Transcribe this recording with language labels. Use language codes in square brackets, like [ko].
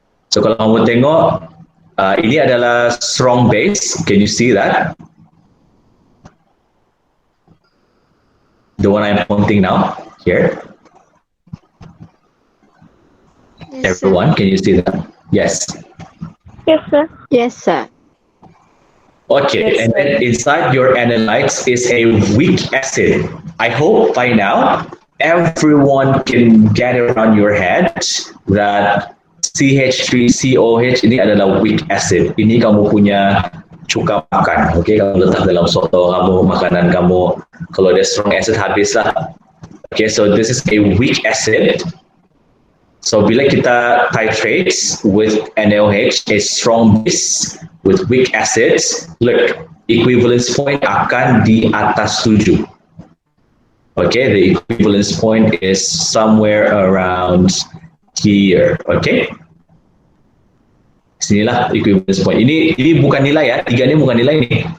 [ms] So kalau kamu tengok, ini adalah strong base. [en] Can you see that? The one I'm pointing now, here. Yes, sir. Everyone, can you see that? Yes. Yes, sir. Yes, sir. Okay, Yes, and then inside your analytes is a weak acid. I hope by now everyone can get around your head that CH3COH [ms] ini adalah [en] weak acid. [ms] Ini kamu punya cuka makan. Okay, kamu letak dalam soto kamu, makanan kamu. Kalau ada strong acid habislah. [en] Okay, so this is a weak acid. So bila kita titrates with NaOH, a strong base with weak acids, look, equivalence point [ms] akan di atas [en] 7. Okay, the equivalence point is somewhere around here. [ms] Okay, sinilah equivalence point. Ini bukan nilai ya, tiga ini bukan nilai ini.